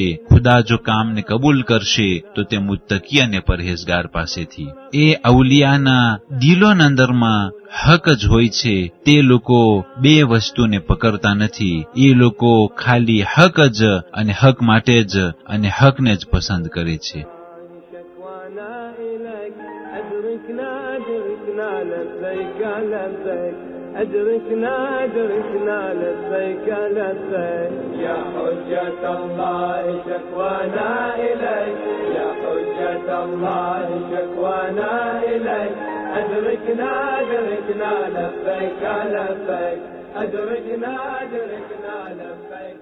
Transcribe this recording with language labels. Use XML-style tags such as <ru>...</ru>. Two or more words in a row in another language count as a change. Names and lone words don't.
<gu>ખુદા જો કામને કબૂલ કરશે તો તે મુત્તકી અને પરહેઝગાર પાસેથી. એ અવલિયાના દિલોના અંદરમાં હક જ હોય છે. તે લોકો બે વસ્તુને પકડતા નથી. એ લોકો ખાલી હક જ અને હક માટે જ અને હકને જ પસંદ કરે છે.</gu> <ar>أدركنا أدركنا لبيك لبيك يا حجة الله شكوانا إليك يا حجة الله شكوانا إليك أدركنا أدركنا لبيك لبيك أدركنا أدركنا لبيك.</ar>